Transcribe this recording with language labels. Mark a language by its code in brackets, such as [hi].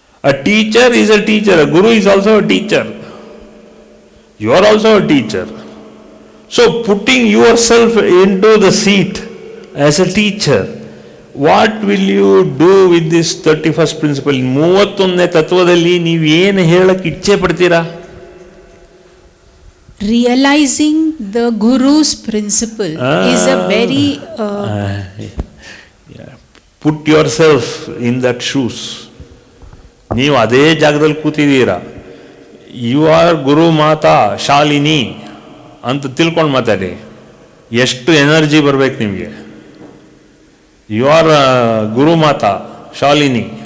[en] A teacher is a teacher, a guru is also a teacher. You are also a teacher. So putting yourself into the seat as a teacher, what will you do with this 31st principle? [kn] 31ನೇ ತತ್ವದಲ್ಲಿ ನೀವು ಏನು ಹೇಳಕ್ಕೆ ಇಚ್ಛೆ ಪಡ್ತೀರಾ? [en] Realizing the Guru's principle is a very put yourself in that shoes. [kn] ನೀವು ಅದೇ ಜಾಗದಲ್ಲಿ ಕೂತಿದ್ದೀರಾ, [en] you are Guru Mata Shalini [kn] ಅಂತ ತಿಳ್ಕೊಂಡು ಮಾತಾಡಿ. ಎಷ್ಟು ಎನರ್ಜಿ ಬರಬೇಕು ನಿಮಗೆ. [en] You are Guru Mata Shalini.